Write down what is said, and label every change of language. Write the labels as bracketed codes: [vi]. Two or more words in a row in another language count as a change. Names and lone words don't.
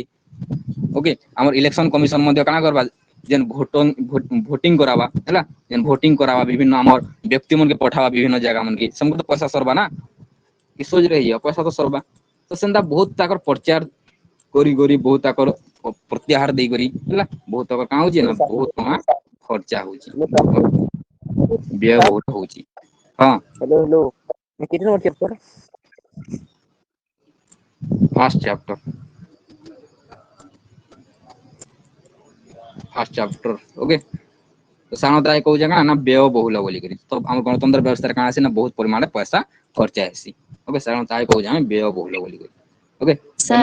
[spv] ଓକେ ଆମର [en] election commission [spv] ମଧ୍ୟ କାଣା କରବା ଯେନ୍ ଭୋଟିଂ କରାବା ହେଲା ଯେନ୍ ଭୋଟିଂ କରାବା ବିଭିନ୍ନ ଆମର ବ୍ୟକ୍ତି ମାନକେ ପଠାବା ବିଭିନ୍ନ ଜାଗା ମାନକେ ସେମାନଙ୍କୁ ତ ପଇସା ସରବା ନା ସହଜରେ ହେଇଯିବ ପଇସା ତ ସରବା ତ ସେନ୍ତା ବହୁତ ତାଙ୍କର ପ୍ରଚାର କରି କରି ବହୁତ ତାଙ୍କର ପ୍ରତ୍ୟାହାର ଦେଇକରି ହେଲା ବହୁତ ତାଙ୍କର କାଣା ହଉଛି ନା ବହୁତ ଟଙ୍କା ଖର୍ଚ୍ଚା ହଉଛି ବ୍ୟୟ ବହୁତ ହଉଛି ହଁ [hi] हेलो हेलो मैं कितने नंबर चैप्टर [en] first chapter first chapter [spv] ଓକେ ସାଧାରଣତଃ କହୁଛେ କାଣା ନା ବ୍ୟୟ ବହୁଳ ବୋଲିକରି ତ ଆମ ଗଣତନ୍ତ୍ର ବ୍ୟବସ୍ଥାରେ କାଣା ଆସି ନା ବହୁତ ପରିମାଣରେ ପଇସା ଖର୍ଚ୍ଚା ହେସି ଓକେ ସାଧାରଣତଃ କହୁଛେ ଆମେ ବ୍ୟୟ ବହୁଳ ବୋଲିକରି ଓକେ ଏନ